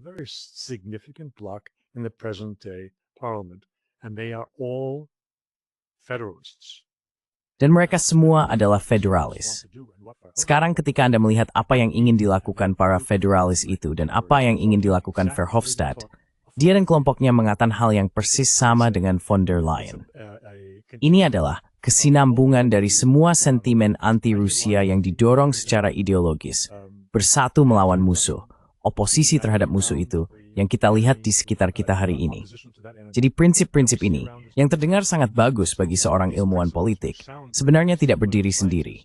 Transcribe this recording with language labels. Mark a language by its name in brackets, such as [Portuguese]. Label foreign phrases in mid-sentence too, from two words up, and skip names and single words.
[Indonesian] Dan mereka semua adalah federalis. Sekarang ketika Anda melihat apa yang ingin dilakukan para federalis itu dan apa yang ingin dilakukan Verhofstadt, dia dan kelompoknya mengatakan hal yang persis sama dengan von der Leyen. Ini adalah kesinambungan dari semua sentimen anti-Rusia yang didorong secara ideologis, bersatu melawan musuh, oposisi terhadap musuh itu, yang kita lihat di sekitar kita hari ini. Jadi prinsip-prinsip ini, yang terdengar sangat bagus bagi seorang ilmuwan politik, sebenarnya tidak berdiri sendiri.